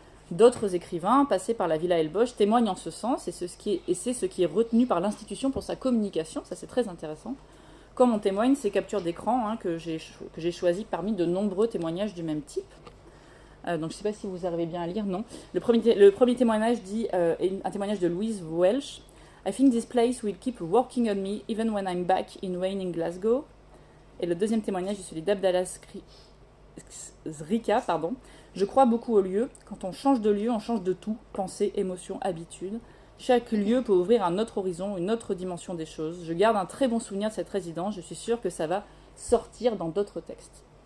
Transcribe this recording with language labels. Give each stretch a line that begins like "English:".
French: D'autres écrivains, passés par la Villa Elbosch, témoignent en ce sens, et c'est ce qui est retenu par l'institution pour sa communication, ça c'est très intéressant, comme en témoignent ces captures d'écran que j'ai choisies parmi de nombreux témoignages du même type. Donc je ne sais pas si vous arrivez bien à lire, non. Le premier témoignage dit, un témoignage de Louise Welsh,
English: I think this place will keep working on me even when I'm back in waning Glasgow.
French: Et le deuxième témoignage est celui d'Abdallah Zrika, Je crois beaucoup au lieu. Quand on change de lieu, on change de tout. Pensée, émotion, habitude. Chaque lieu peut ouvrir un autre horizon, une autre dimension des choses. Je garde un très bon souvenir de cette résidence, je suis sûre que ça va sortir dans d'autres textes.